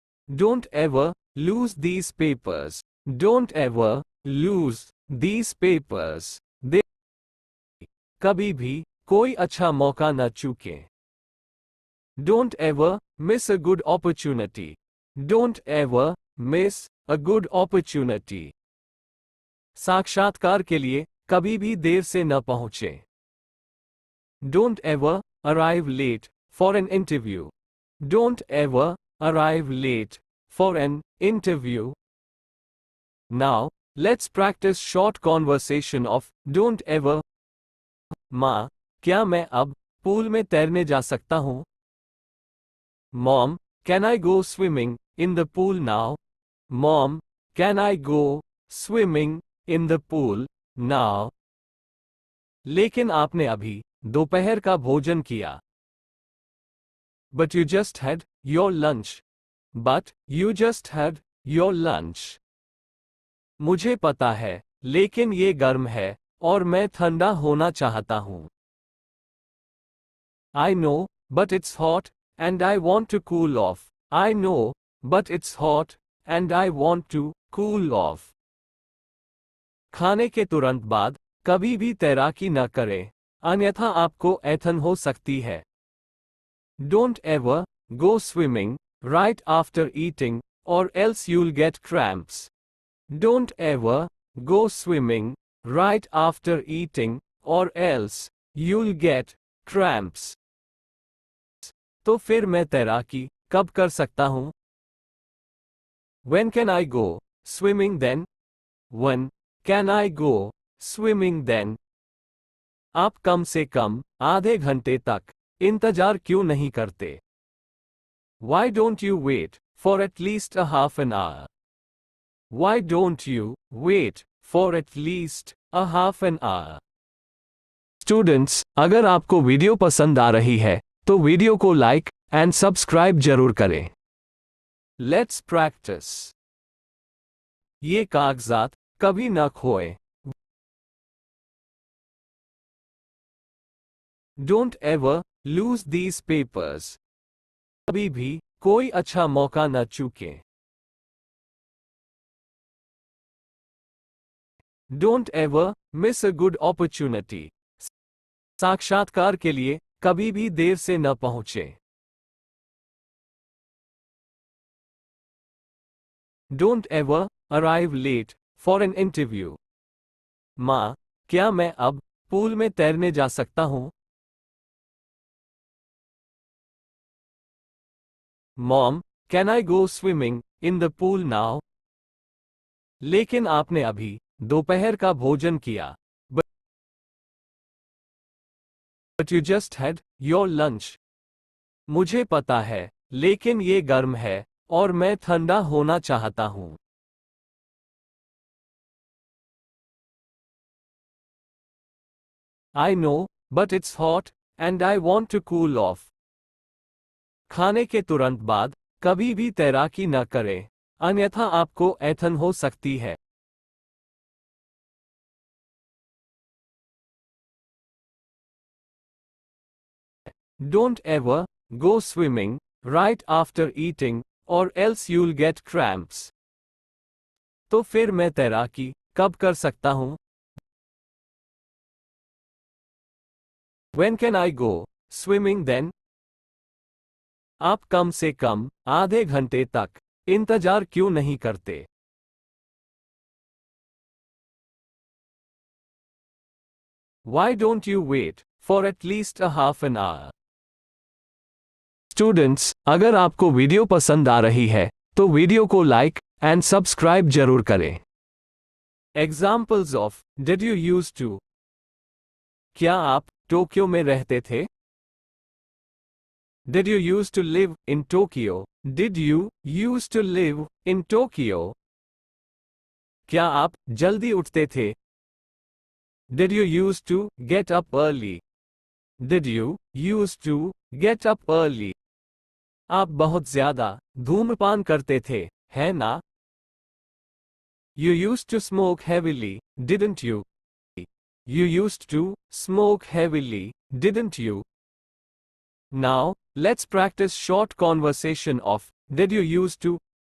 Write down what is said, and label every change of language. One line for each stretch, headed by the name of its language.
English: Don't ever lose these papers. Don't ever lose these papers. They.
Hindi: कभी भी कोई अच्छा मौका न चूके.
English: Don't ever miss a good opportunity. Don't ever miss a good opportunity.
Hindi: साक्षात्कार के लिए कभी भी देर से न पहुंचे.
English: Don't ever arrive late for an interview. Don't ever arrive late for an interview. Now, let's practice short conversation of don't ever.
Hindi: माँ, क्या मैं अब पूल में तैरने जा सकता हूँ?
English: Mom, can I go swimming in the pool now? Mom, can I go swimming in the pool now?
Hindi: लेकिन आपने अभी दोपहर का भोजन किया.
English: But you just had your lunch. But you just had your lunch.
Hindi: मुझे पता है, लेकिन ये गर्म है, और मैं ठंडा होना चाहता हूँ.
English: I know, but it's hot, and I want to cool off. I know, but it's hot, and I want to cool off.
Hindi: खाने के तुरंत बाद कभी भी तैराकी न करें, अन्यथा आपको ऐंठन हो सकती है.
English: Don't ever go swimming right after eating, or else you'll get cramps. Don't ever go swimming right after eating, or else you'll get cramps.
Hindi: तो फिर मैं तैराकी कब कर सकता हूँ?
English: When can I go swimming then? When can I go swimming then?
Hindi: आप कम से कम आधे घंटे तक इंतजार क्यों नहीं करते?
English: Why don't you wait for at least a half an hour? Why don't you wait for at least a half an hour?
Hindi: Students, अगर आपको वीडियो पसंद आ रही है तो वीडियो को
English: like and subscribe
Hindi: जरूर करें.
English: Let's practise.
Hindi: ये कागजात कभी न खोए.
English: Don't ever lose these papers.
Hindi: कभी भी कोई अच्छा मौका न चूके.
English: Don't ever miss a good opportunity.
Hindi: साक्षात्कार के लिए कभी भी देर से न पहुंचे.
English: Don't ever arrive late for an interview.
Hindi: माँ, क्या मैं अब पूल में तैरने जा सकता हूँ?
English: Mom, can I go swimming in the pool now?
Hindi: लेकिन आपने अभी दोपहर का भोजन किया.
English: But you just had your lunch.
Hindi: मुझे पता है, लेकिन ये गर्म है, और मैं ठंडा होना चाहता हूँ.
English: I know, but it's hot, and I want to cool off.
Hindi: खाने के तुरंत बाद कभी भी तैराकी न करें, अन्यथा आपको ऐंठन हो सकती है.
English: Don't ever go swimming right after eating, or else you'll get cramps.
Hindi: तो फिर मैं तैराकी कब कर सकता हूँ?
English: When can I go swimming then?
Hindi: आप कम से कम आधे घंटे तक इंतजार क्यों नहीं करते?
English: Why don't you wait for at least a half an hour?
Hindi: Students, अगर आपको वीडियो पसंद आ रही है तो वीडियो को
English: like and subscribe
Hindi: जरूर करें.
English: Examples of did you use to.
Hindi: क्या आप टोक्यो में रहते थे?
English: Did you used to live in Tokyo? Did you used to live in Tokyo?
Hindi: क्या आप जल्दी उठते थे?
English: Did you used to get up early? Did you used to get up early?
Hindi: आप बहुत ज्यादा धूम्रपान करते थे, है ना?
English: You used to smoke heavily, didn't you? You used to smoke heavily, didn't you? Now, let's practice short conversation of did you used to?